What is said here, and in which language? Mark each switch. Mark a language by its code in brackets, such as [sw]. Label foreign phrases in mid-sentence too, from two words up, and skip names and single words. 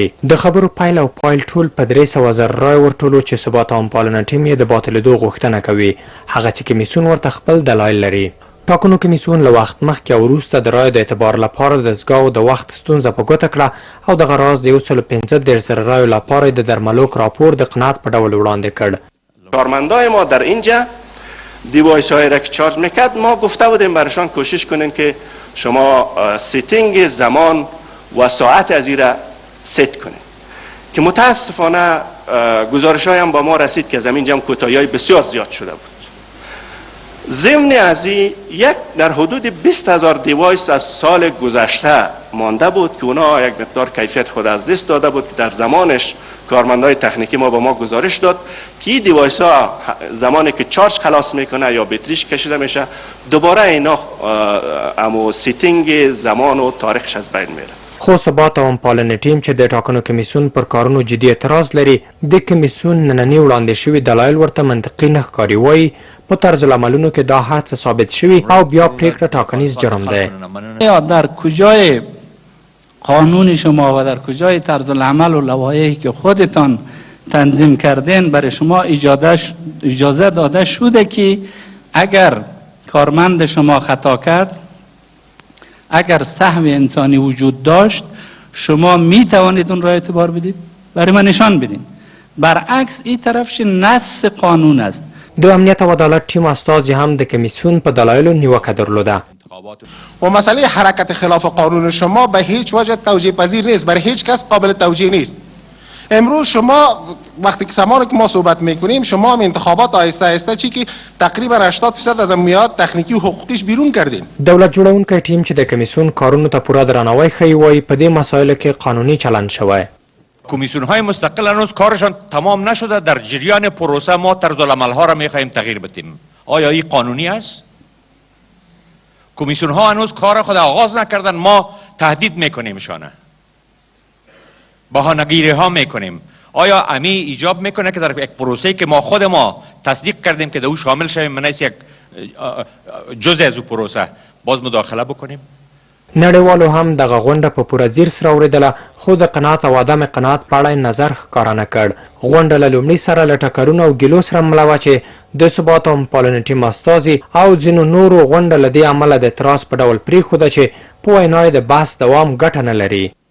[ps] د خبرو پیل او پایل ټول په 300,000 رای ورټولو چې ثبات او همپالنه ټیم یې د باطلېدو غوښتنه کوي، هغه چې کمیسیون ورته خپل دلایل لري. ټاکنو کمیسیون له وخت مخکې او وروسته د رایو د اعتبار لپاره د دستګاو د وخت ستونزه په ګوته کړه او دغه راز د 115,000 رایو لپاره د درملوک راپور د قناعت په ډول وړاندې کړ. [fa] کارمندای ما در اینجا دیوایس هایی را که چارج میکرد ما گفته بودیم برایشان کوشش کنین که شما سیتینگ زمان و ساعت از این را ست کنین که متاسفانه گزارش های هم با ما رسید که از اینجا هم کوتاهی های بسیار زیاد شده بود. ضمن از این یک در حدود 20,000 دیوایس از سال گذشته مانده بود که اونا یک مقدار کیفیت خود از دست داده بود که در زمانش کارمندای تکنیکی ما به ما گزارش داد که این دیوایس ها زمانی که چارج خلاص میکنه یا بطریش کشیده میشه دوباره اینا امو سیتینگ زمان و تاریخش از بین میره. [ps] خو ثبات او همپالنې ټیم چې د ټاکنو کمیسیون پر کارونو جدي اعتراض لري، د کمیسیون نننی وړاندې شوي دلایل ورته منطقي نه ښکاري. وایي په طرز العملونو کې دا هر څه ثابت شوي او بیا پرېکړه ټاکنیز جرم دی. [fa] یا در کجای قانون شما و در کجای طرز العمل و لوایحی که خودتان تنظیم کردین برای شما اجازه داده شده که اگر کارمند شما خطا کرد، اگر سهم انسانی وجود داشت، شما می توانید اون را اعتبار بدید؟ برای من نشان بدین. برعکس این طرفش نص قانون است. [ps] د امنیت او عدالت ټیم استازي هم د کمیسیون په دلایلو نیوکه درلوده. [fa] و مسئله حرکت خلاف قانون شما به هیچ وجه توجیه پذیر نیست، برای هیچ کس قابل توجیه نیست. امروز شما وقتی که زمانی که ما صحبت میکنیم شما هم انتخابات آهسته آهسته چی که تقریبا 80% از میاد تکنیکی و حقوقیش بیرون کردین. [ps] دولت جوړونکی ټیم چې د کمیسیون کارونو ته پوره درناوی ښیي، وایي په دې مسایلو کې قانوني چلند شوی. [fa] کمیسیون های مستقل هنوز کارشان تمام نشده، در جریان پروسه ما طرز العمل ها را میخواهیم تغییر بدیم. آیا این قانونی است؟ کمیسیون ها هنوز کار خود آغاز نکردن، ما تهدید میکنیمشانه، بهانه‌گیری ها میکنیم. آیا امی ایجاب میکنه که در یک پروسه‌ای که ما خود ما تصدیق کردیم که در او شامل شویم، منیس یک جزء از او پروسه باز مداخله بکنیم؟ [ps] نړیوالو هم دغه غونډه په پوره ځیر سره اورېدله خو د قناعت او عدم قناعت په اړه نظر ښکاره نه کړ. غونډه له لومړي سره له ټکرونو او ګیلو سره مله وه چې د ثبات او پالنې ټیم استازي او ځینو نورو غونډه له دې امله د اعتراض په ډول پرېښوده چې په وینا یې د بحث دوام ګټه نه لري.